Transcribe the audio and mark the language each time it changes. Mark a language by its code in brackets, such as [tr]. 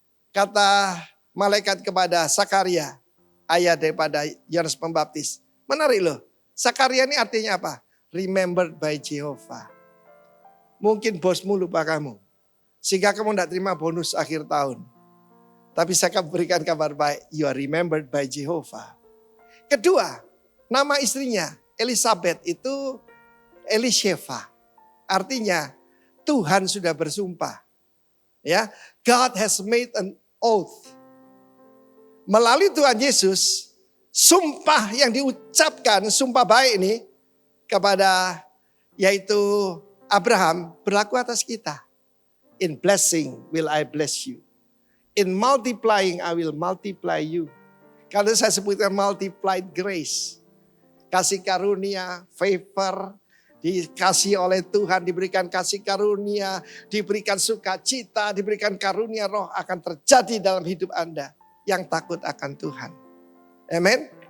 [id] Kata malaikat kepada Sakaria, ayah daripada Yohanes Pembaptis. Menarik loh, Sakaria ini artinya apa? [en] Remembered by Jehovah. [id] Mungkin bosmu lupa kamu. Sehingga kamu tidak terima bonus akhir tahun. Tapi saya akan berikan kabar baik. [en] You are remembered by Jehovah. [id] Kedua, nama istrinya Elizabeth itu Elisheva. Artinya Tuhan sudah bersumpah. Ya, [en] God has made an oath. [id] Melalui Tuhan Yesus, sumpah yang diucapkan, sumpah baik ini, kepada yaitu Abraham berlaku atas kita. [en] In blessing will I bless you. In multiplying I will multiply you. [id] Kalau saya sebutkan [en] multiplied grace. [id] Kasih karunia, favor, dikasih oleh Tuhan, diberikan kasih karunia, diberikan sukacita, diberikan karunia roh akan terjadi dalam hidup Anda yang takut akan Tuhan. Amen.